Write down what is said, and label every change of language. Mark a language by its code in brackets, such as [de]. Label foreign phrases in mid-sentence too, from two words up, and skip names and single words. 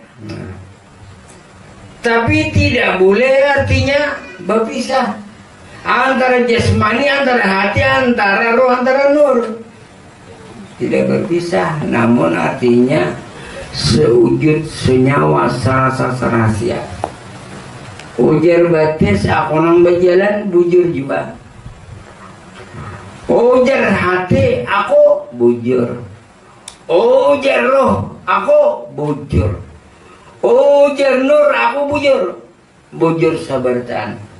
[id] Tapi tidak boleh artinya berpisah antara jasmani, antara hati, antara roh, antara nur. Tidak berpisah, namun artinya sewujud, senyawa, serasa, serahasia. [bjn] Ujar batis aku nang berjalan bujur juga. Ujar hati aku bujur. Ujar roh aku bujur. Ujar nur aku bujur. Bujur sabartan.